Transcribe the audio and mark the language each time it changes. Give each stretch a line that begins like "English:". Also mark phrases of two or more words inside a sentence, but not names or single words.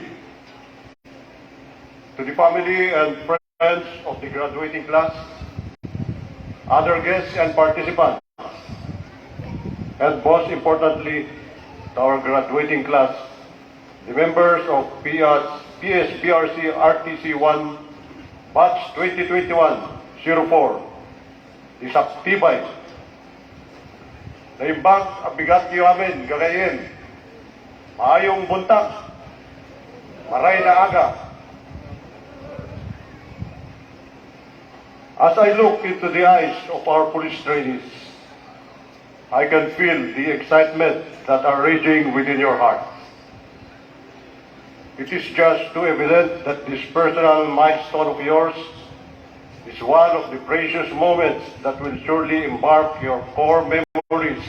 English: To the family and friends of the graduating class, other guests and participants, and most importantly, to our graduating class, the members of PSBRC RTC1 Batch 2021-04, the SAKTIBAY.
Iloko: Naimbang abigat niyo amin, gagayin.
Cebuano: Maayong buntag,
Bikol: maray na aga.
English: As I look into the eyes of our police trainees, I can feel the excitement that are raging within your heart. It is just too evident that this personal milestone of yours is one of the precious moments that will surely embark your core memories.